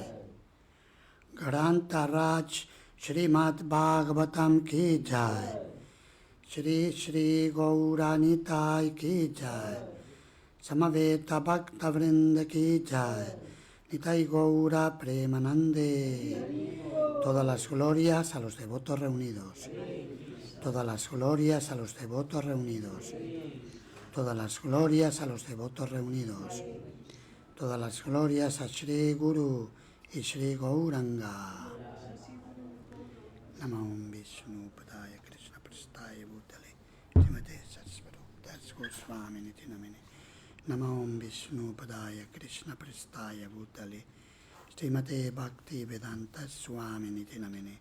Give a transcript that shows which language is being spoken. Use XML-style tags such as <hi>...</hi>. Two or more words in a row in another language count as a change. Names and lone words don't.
<hi>ग्रंथ राज श्रीमद् भागवतम् की जय. श्री श्री गौरनिताई की जय. समवेत भक्त वृन्द की जय.</hi> <bn>নিতাই গৌর প্রেমানন্দে.</bn> <es>Todas las glorias a los devotos reunidos. Todas las glorias a los devotos reunidos. Todas las glorias a los devotos reunidos. Todas las glorias a Shri Guru y Shri Gauranga.</es> <sa>नमो विष्णु पादाय कृष्ण प्रेष्ठाय भूतले श्रीमते सरस्वती गोस्वामी इति नामिने. नमो विष्णु पादाय कृष्ण प्रेष्ठाय भूतले श्रीमते भक्ति वेदान्त स्वामी इति नामिने.</sa>